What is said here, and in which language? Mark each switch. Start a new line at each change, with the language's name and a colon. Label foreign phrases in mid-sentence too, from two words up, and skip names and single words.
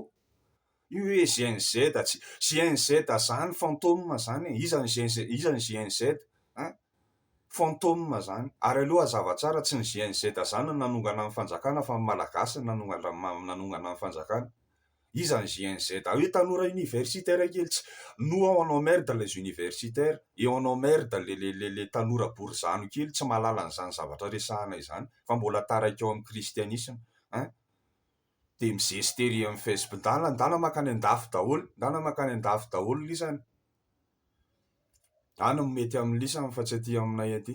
Malagasy: Io hoe GNZ zany fantôme zany, iza ny GNZ? fantôme zany. Ary aloha hazava tsara, tsy ny GNZ zany nanongana ny fanjakana fa ny malagasy nanongana ny fanjakana. Iza ny GNZ? Hoe tanora universitaire kely tsy
French: nous on emmerde les universitaires et on emmerde les
Malagasy: tanora borizano kely tsy mahalala an'izany zavatra resahana izany fa mbola taraiky eo amin'ny kristianisme, hein? De mizestery amin'ny Facebook, ndana makany an-dafy daholo, ndana makany an-dafy daholo lisany. Any no mety amin'ny lisany fa tsy aty aminay aty.